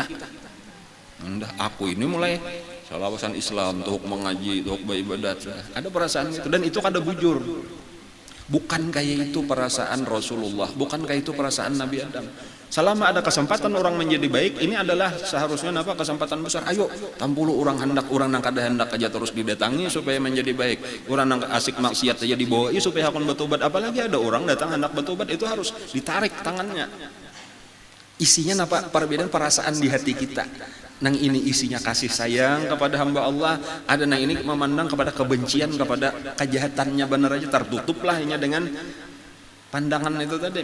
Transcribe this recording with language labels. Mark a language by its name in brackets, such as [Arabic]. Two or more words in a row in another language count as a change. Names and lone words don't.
[Banjar] Udah, aku ini mulai salawasan Islam, tuh mengaji, tuh beribadat. Ada perasaan itu, dan itu kada bujur. Bukan kayak itu perasaan Rasulullah, bukan kayak itu perasaan Nabi Adam. [Indonesian] Selama ada kesempatan orang menjadi baik, ini adalah seharusnya apa, kesempatan besar. Ayo, [Banjar] tampulu orang nang kada hendak aja terus didatangi supaya menjadi baik. Orang nang asik maksiat aja dibawa supaya hakon bertobat. [Indonesian] Apalagi ada orang datang hendak bertobat, itu harus ditarik tangannya. Isinya apa? [Banjar] Perbedaan perasaan di hati kita. Nang ini isinya kasih sayang kepada hamba Allah, ada nang ini memandang kepada kebencian, kepada kejahatannya, benar aja tertutuplah hanya dengan pandangan itu tadi.